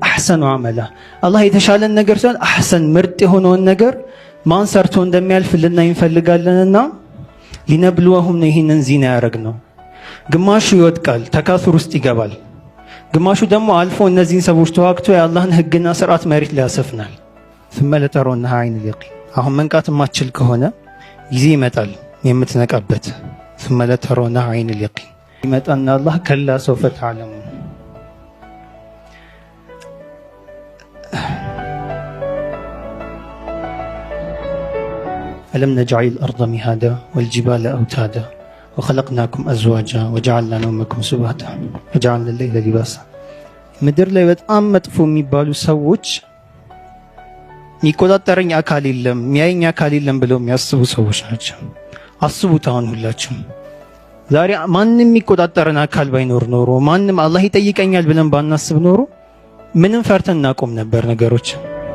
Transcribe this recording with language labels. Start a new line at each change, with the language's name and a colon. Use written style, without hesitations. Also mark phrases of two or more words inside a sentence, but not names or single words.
Arabic: أحسن عملا
Amharic: አላህ የተሻለን ነገር ሲሆን አሕሰን ምርጥ የሆነውን ነገር ማን ሰርቶ እንደሚያልፍ ልናይ እንፈልጋለንና ሊነብልወሁም ነው ይህንን ዚና ያደረግነው። ግማሹ ይወድቃል ተካሱር ውስጥ ይገባል፣ ግማሹ ደግሞ አልፎ እነዚህን ሰዎች ተዋግቶ የአላህን ህግና ስርዓት መሬት ላይ ያሰፍናል።
Arabic: ثم لترونها عين اليقين
Amharic: አሁን መንቃት የማትችል ከሆነ ጊዜ ይመጣል የምትነቃበት።
Arabic: ثم لترونها عين اليقين
Amharic: ይመጣና አላህ
Arabic: كلا سوف تعلمون ألم نجعل الأرض مهادا والجبال أوتادا وخلقناكم أزواجا وجعلنا نومكم سباتا وجعلنا الليل لباسا
Amharic: ምድር ላይ በጣም መጥፎ የሚባሉ ሰዎች የሚቆጣጠረኝ አካል የለም የሚያየኝ አካል የለም ብለው የሚያስቡ ሰዎች ናቸው። አስቡት አሁን ሁላችሁም ዛሬ ማንንም የሚቆጣጠረን አካል ባይኖር ኖሮ ማንንም አላህ ይጠይቀኛል ብለን ባናስብ ኖሮ ምንም ፈርተን እናቆም ነበር ነገሮች።